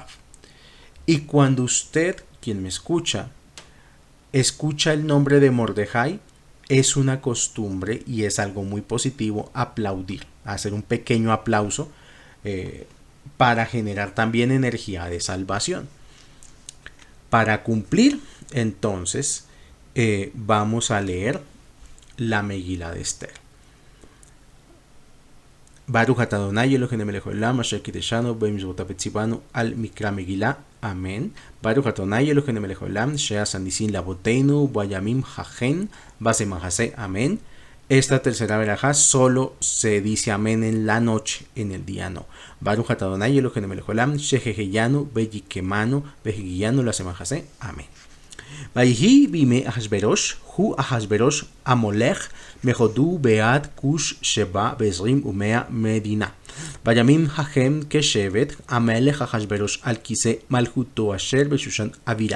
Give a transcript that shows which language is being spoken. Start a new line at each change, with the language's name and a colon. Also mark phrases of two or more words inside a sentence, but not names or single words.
Spanish: Y cuando usted, quien me escucha el nombre de Mordejai, es una costumbre y es algo muy positivo aplaudir, hacer un pequeño aplauso para generar también energía de salvación. Para cumplir, entonces, vamos a leer la Megilá de Esther.
Hebrew: ברוך אתה אדני אלהינו מלך העולם אשר קדשנו במצותיו וצונו על מקרא מגילה.
Spanish: Amén.
Hebrew: ברוך אתה אדני אלהינו מלך העולם שעשה נסים לאבותינו בימים ההם בזמן הזה.
Spanish: Amén. Esta tercera verajá solo se dice amén en la noche, en el día no.
Hebrew: ברוך אתה אדני אלהינו מלך העולם שהחיינו וקיימנו והגיענו לזמן הזה. Amén. ויהי בימי אחשוורוש, הוא אחשוורוש המולך, מחודו בעד כוש שבע ועשרים ומאה מדינה. בימים ההם כשבט המלך אחשוורוש על כיסא מלכותו אשר בשושן אבירה.